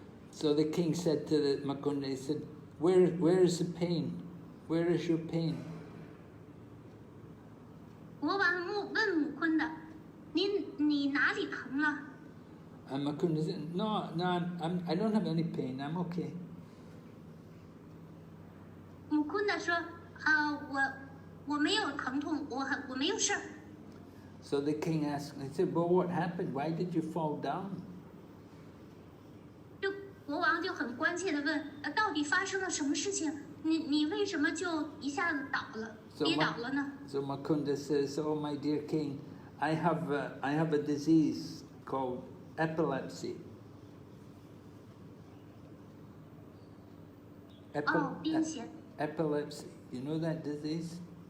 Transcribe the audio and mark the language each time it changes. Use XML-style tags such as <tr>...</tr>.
<en>So the king said to the Mukunda, he said, "Where is the pain? Where is your pain?"</en> <zh>国王问姆昆的：“你哪里疼了？”</zh> <en>And Mukunda said, "No, I don't have any pain. I'm okay."</en> <zh>姆昆的说：“我没有疼痛，我没有事儿。”</zh> <en>So the king asked, he said, "Well, what happened? Why did you fall down?"</en> <zh>就国王就很关切地问：“到底发生了什么事情？你为什么就一下子跌倒了呢？”</zh> <en>So Mukunda says, "Oh, my dear king, I have a disease called epilepsy."</en> <zh>癫痫。</zh> <en>Epilepsy. You know that disease?</en>